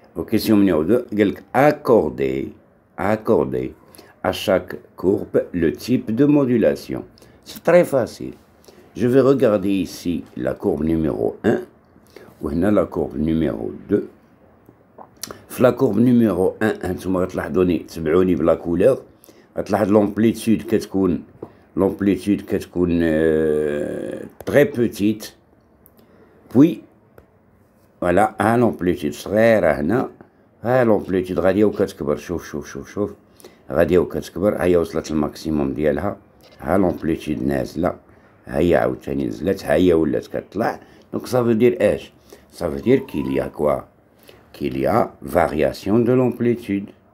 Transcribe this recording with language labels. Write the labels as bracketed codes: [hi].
[fr] Question numéro 2, accorder à chaque courbe le type de modulation. C'est très facile. Je vais regarder ici la courbe numéro 1, ou la courbe numéro 2. La courbe numéro 1, [ar] انتم غتلاحظوني تبعوني بلا كولور غتلاحظ l'amplitude كتكون [fr] très petite. Puis voilà, [ar] l'amplitude صغيرة هنا، l'amplitude غادية وكتكبر. شوف غادية وكتكبر، هي وصلت الماكسيموم ديالها، l'amplitude نازلة، هي عاوتاني نزلت، هي ولات كتطلع. [fr] Donc ça veut dire [ar] ايش؟ [fr] Ça veut dire qu'il y a quoi? Qu'il y a variation de l'amplitude.